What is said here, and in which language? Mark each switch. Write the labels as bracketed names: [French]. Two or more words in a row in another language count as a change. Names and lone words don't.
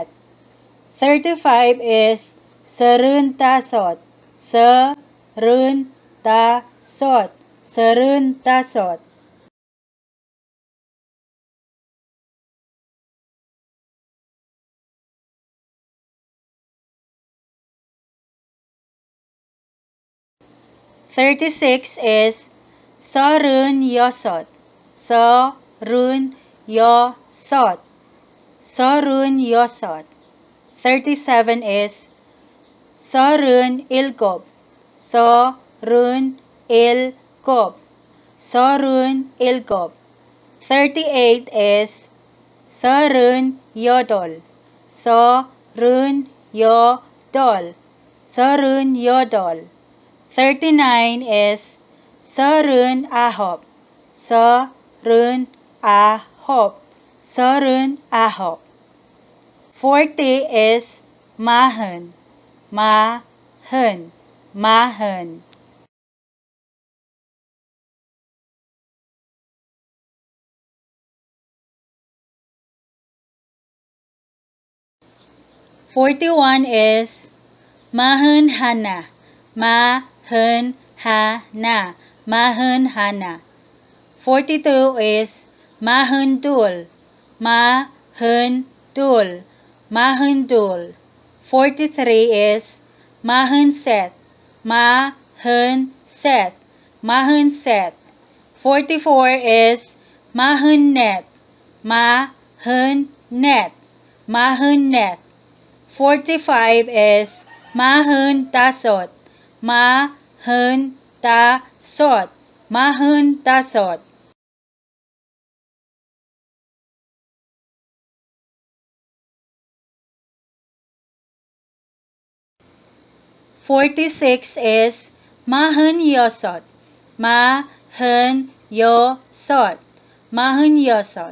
[Korean] 35 is 서른다섯, 서른다섯, 서른다섯. 36 is 서른 여섯, 서른 여섯, 서른 여섯. 37 is 서른 일곱, 서른 일곱, 서른 일곱. 38 is 서른 여덟, 서른 여덟, 서른 여덟. 39 is 서른 아홉, 서른 아홉, 서른 아홉. 40 is 마흔, 마흔, 마흔. 41 is 마흔 하나, 마흔 하나, 마흔 하나. 42 is 마흔 둘, 마흔 둘, 마흔 둘. 43 is 마흔 셋, 마흔 셋, 마흔 셋. 44 is 마흔 넷, 마흔 넷, 마흔 넷. 45 is 마흔 다섯, 마흔 다섯, 마흔 다섯. 46 is 마흔 여섯, 마흔 여섯, 마흔 여섯.